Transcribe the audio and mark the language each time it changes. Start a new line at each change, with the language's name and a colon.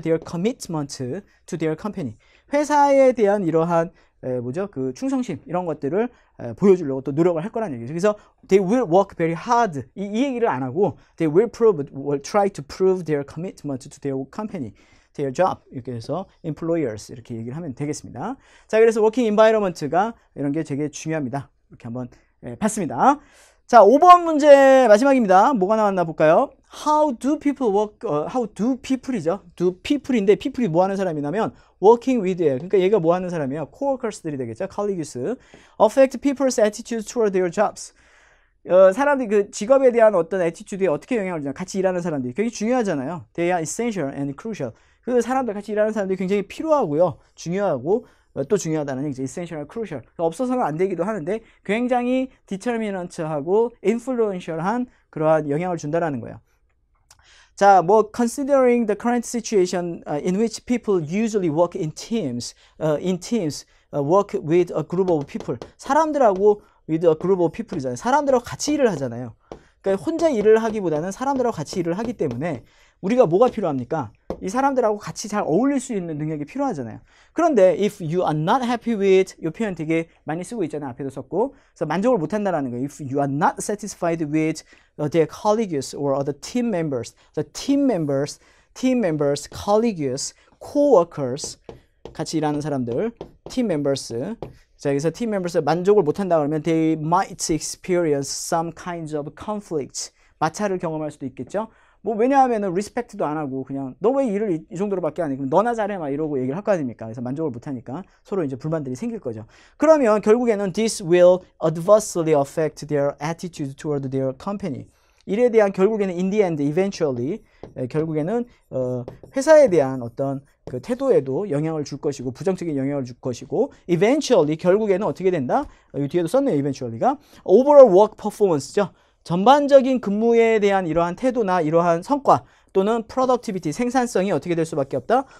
English: their commitment to their company.
Korean: 회사에 대한 이러한 그 충성심 이런 것들을 보여주려고 또 노력을 할 거라는 얘기죠. 그래서
English: they will work very hard
Korean: 이 얘기를 안 하고
English: they will try to prove their commitment to their company. their job
Korean: 이렇게 해서 employers 이렇게 얘기를 하면 되겠습니다. 자, 그래서 working environment가 이런 게 되게 중요합니다. 이렇게 한번 봤습니다. 자, 5번 문제 마지막입니다. 뭐가 나왔나 볼까요?
English: How do people work? How do people이죠. do people인데 people이
Korean: 뭐 하는 사람이냐면
English: working with예요.
Korean: 그러니까 얘가 뭐 하는 사람이에요? coworkers들이 되겠죠.
English: colleagues. affect people's attitudes toward their jobs.
Korean: 사람들이 그 직업에 대한 어떤 attitude에 어떻게 영향을 주냐. 같이 일하는 사람들이 굉장히 중요하잖아요.
English: They are essential and crucial.
Korean: 그 사람들 같이 일하는 사람들이 굉장히 필요하고요. 중요하고 또 중요하다는 얘기죠.
English: essential and crucial.
Korean: 없어서는 안 되기도 하는데 굉장히 determinant하고 influential한 그러한 영향을 준다라는 거예요.
English: 자, 뭐 considering the current situation in which people usually work in teams, work with a group of people.
Korean: 사람들하고
English: with a group of people이잖아요.
Korean: 사람들하고 같이 일을 하잖아요. 그러니까 혼자 일을 하기보다는 사람들하고 같이 일을 하기 때문에 우리가 뭐가 필요합니까? 이 사람들하고 같이 잘 어울릴 수 있는 능력이 필요하잖아요. 그런데
English: if you are not happy with
Korean: 이 표현 되게 많이 쓰고 있잖아요. 앞에도 썼고. 그래서 만족을 못 한다라는 거예요.
English: If you are not satisfied with their colleagues or other team members. The team members, colleagues, co-workers
Korean: 같이 일하는 사람들,
English: team members. 자, 여기서 team members
Korean: 만족을 못 한다 그러면
English: they might experience some kinds of conflict.
Korean: 마찰을 경험할 수도 있겠죠. 뭐 왜냐하면은 리스펙트도 안 하고 그냥 너 왜 일을 이 정도로밖에 안 해? 그럼 너나 잘해 막 이러고 얘기를 할 거 아닙니까? 그래서 만족을 못 하니까 서로 이제 불만들이 생길 거죠.
English: 그러면 결국에는 this will adversely affect their attitude toward their company.
Korean: 일에 대한 결국에는
English: in the end, eventually
Korean: 결국에는 회사에 대한 어떤 그 태도에도 영향을 줄 것이고 부정적인 영향을 줄 것이고 eventually 결국에는 어떻게 된다? 이 뒤에도 썼네요.
English: eventually가 overall work performance죠.
Korean: 전반적인 근무에 대한 이러한 태도나 이러한 성과 또는 productivity, 생산성이 어떻게 될 수밖에 없다?